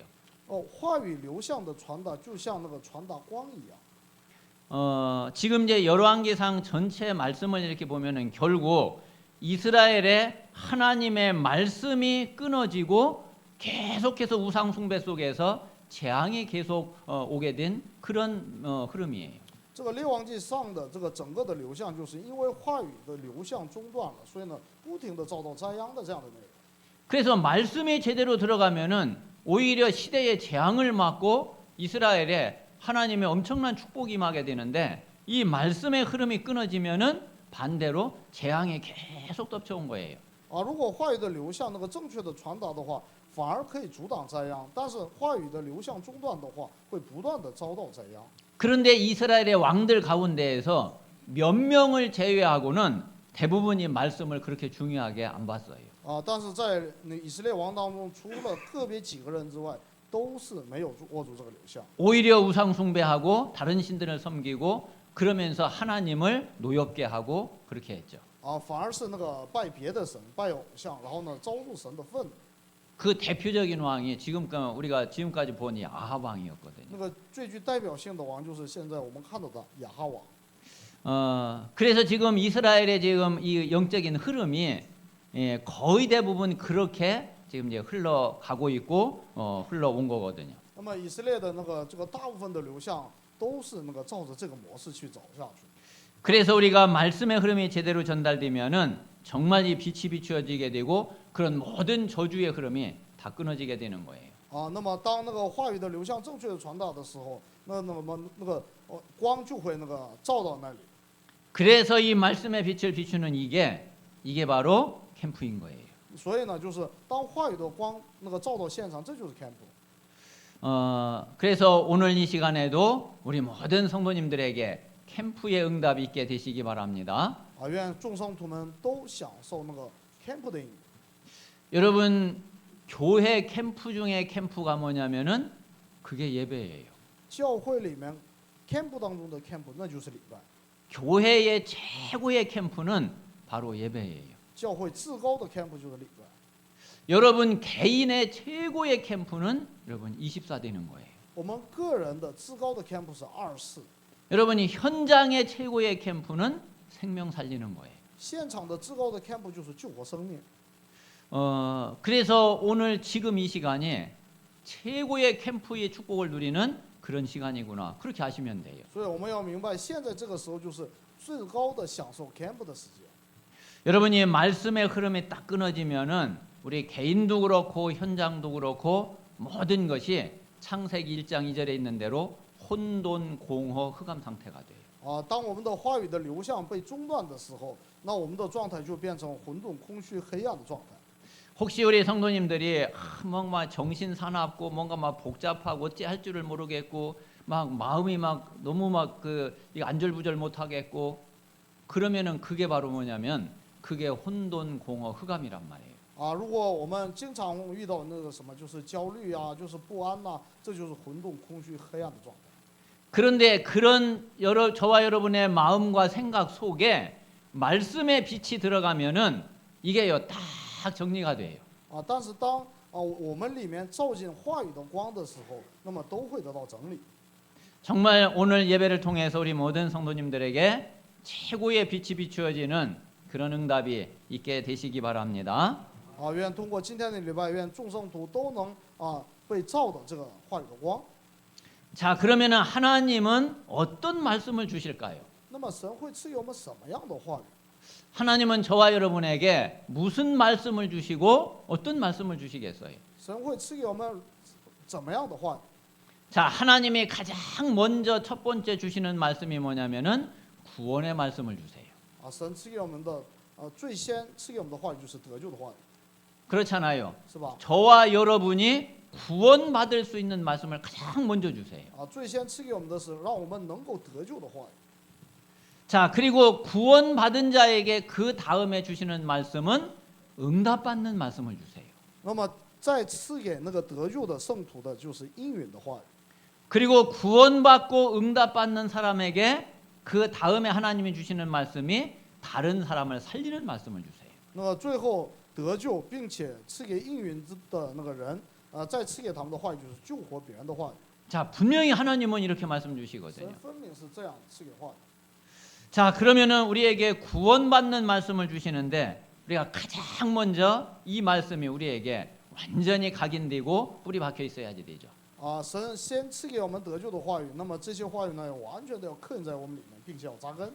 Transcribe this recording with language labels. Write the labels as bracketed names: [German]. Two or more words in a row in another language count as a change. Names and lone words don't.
[Chinese] 话语流向的传达就像那个传达光一样。 [Korean] 지금 이제 열왕기상 전체 말씀을 이렇게 보면은 결국 이스라엘의 하나님의 말씀이 끊어지고 계속해서 우상 숭배 속에서 재앙이 계속 오게 된 그런 흐름이에요. [Chinese] 这个列王记上的这个整个的流向，就是因为话语的流向中断了，所以呢，不停的遭到灾殃的这样的内容。 [Korean] 그래서 말씀이 제대로 들어가면은 오히려 시대의 재앙을 막고 이스라엘에 하나님의 엄청난 축복이 임하게 되는데 이 말씀의 흐름이 끊어지면은 반대로 재앙이 계속 덮쳐온 거예요. [Chinese] 如果话语的流向那个正确的传达的话，反而可以阻挡灾殃；但是话语的流向中断的话，会不断的遭到灾殃。 [Korean] 그런데 이스라엘의 왕들 가운데에서 몇 명을 제외하고는 대부분이 말씀을 그렇게 중요하게 안 봤어요. [Chinese] 但是在以色列王当中，除了个别几个人之外，都是没有握住这个流向。 [Korean] 오히려 우상 숭배하고 다른 신들을 섬기고 그러면서 하나님을 노엽게 하고 그렇게 했죠. [Chinese] 反而是那个拜别的神、拜偶像，然后呢，招入神的愤怒。 [Korean] 그 대표적인 왕이 우리가 지금까지 본 이 아합 왕이었거든요. [Chinese] 那个最具代表性的王就是现在我们看到的亚哈王。 [Korean] 그래서 지금 이스라엘의 지금 이 영적인 흐름이 거의 대부분 그렇게 지금 이제 흘러가고 있고 흘러온 거거든요. [Chinese] 那么以色列的这个大部分的流向都是照着这个模式去走下去。 [Korean] 그래서 우리가 말씀의 흐름이 제대로 전달되면은 정말 이 빛이 비추어지게 되고 그런 모든 저주의 흐름이 다 끊어지게 되는 거예요. [Chinese] 那么当话语的流向正确的传达的时候，那么光就会照到那里。 [Korean] 그래서 이 말씀의 빛을 비추는 이게 바로 캠프인 거예요. [Chinese] 所以呢，就是当话语的光照到现场，这就是 camp。 [Korean] 그래서 오늘 이 시간에도 우리 모든 성도님들에게 캠프의 응답이 있게 되시기 바랍니다. [Chinese] 愿众圣徒们都享受camp 的应许。 [Korean] 여러분 교회 캠프 중에 캠프가 뭐냐면은 그게 예배예요. [Chinese] 教会里面 camp 当中的 camp 那就是礼拜。 [Korean] 교회의 최고의 캠프는 바로 예배예요. [Chinese] 教会至高的 camp 就是礼拜。 [Korean] 여러분 개인의 최고의 캠프는 여러분 24 되는 거예요. [Chinese] 我们个人的至高的 camp 是24。 [Korean] 여러분이 현장의 최고의 캠프는 생명 살리는 거예요. [Chinese] 现场的至高的 camp 就是救活生命。 [Korean] 그래서 오늘 지금 이 시간이 최고의 캠프의 축복을 누리는 그런 시간이구나. 그렇게 아시면 돼요. [Chinese] 所以我们要明白，现在这个时候就是最高的享受 camp 的时间。 [Korean] 여러분이 말씀의 흐름이 딱 끊어지면은 우리 개인도 그렇고 현장도 그렇고 모든 것이 창세기 1장 2절에 있는 대로 혼돈, 공허, 흑암 상태가 돼요. [Chinese] 当我们的话语的流向被中断的时候，那我们的状态就变成混沌、空虚、黑暗的状态。 [Korean] 혹시 우리 성도님들이 뭔가 정신 사납고 뭔가 막 복잡하고 어찌 할 줄을 모르겠고 막 마음이 막 너무 막 안절부절 못 하겠고 그러면은 그게 바로 뭐냐면 그게 혼돈, 공허, 흑암이란 말이에요. [Chinese] 如果我们经常遇到什么，就是焦虑啊，就是不安呐，这就是混沌、空虚、黑暗的状态。 [Korean] 그런데 그런 저와 여러분의 마음과 생각 속에 말씀의 빛이 들어가면은 이게요 딱 정리가 돼요. [Chinese] 但是当我们里面照进话语的光的时候，那么都会得到整理。 [Korean] 정말 오늘 예배를 통해서 우리 모든 성도님들에게 최고의 빛이 비추어지는 그런 응답이 있게 되시기 바랍니다. [Chinese] 愿通过今天的礼拜，愿众圣徒都能被照的这个话语的光。 [Korean] 자, 그러면은 하나님은 어떤 말씀을 주실까요? [Chinese] 那么神会赐给我们什么样的话语？ [Korean] 하나님은 저와 여러분에게 무슨 말씀을 주시고 어떤 말씀을 주시겠어요? [Chinese] 神会赐给我们怎么样的话语？ [Korean] 자, 하나님이 가장 먼저 첫 번째 주시는 말씀이 뭐냐면은 구원의 말씀을 주세요. [Chinese] 神赐给我们的最先赐给我们的话语就是得救的话语， [Korean] 그렇잖아요. [Chinese] 是吧？ [Korean] 저와 여러분이 구원받을 수 있는 말씀을 가장 먼저 주세요. [Chinese] 最先赐给我们的是让我们能够得救的话语。 [Korean] 자, 그리고 구원받은 자에게 그 다음에 주시는 말씀은 응답받는 말씀을 주세요. [Chinese] 那么再赐给得救的圣徒的就是应允的话语。 [Korean] 그리고 구원받고 응답받는 사람에게 그 다음에 하나님이 주시는 말씀이 다른 사람을 살리는 말씀을 주세요. [Chinese] 那么最后得救并且赐给应允的人，再赐给他们的话语就是救活别人的话语。 [Korean] 자, 분명히 하나님은 이렇게 말씀 주시거든요. [Chinese] 神分明是这样赐给话语。 [Korean] 자, 그러면은 우리에게 구원받는 말씀을 주시는데 우리가 가장 먼저 이 말씀이 우리에게 완전히 각인되고 뿌리 박혀 있어야지 되죠. [Chinese] 神先赐给我们得救的话语，那么这些话语呢，完全的要刻印在我们里面，并且要扎根。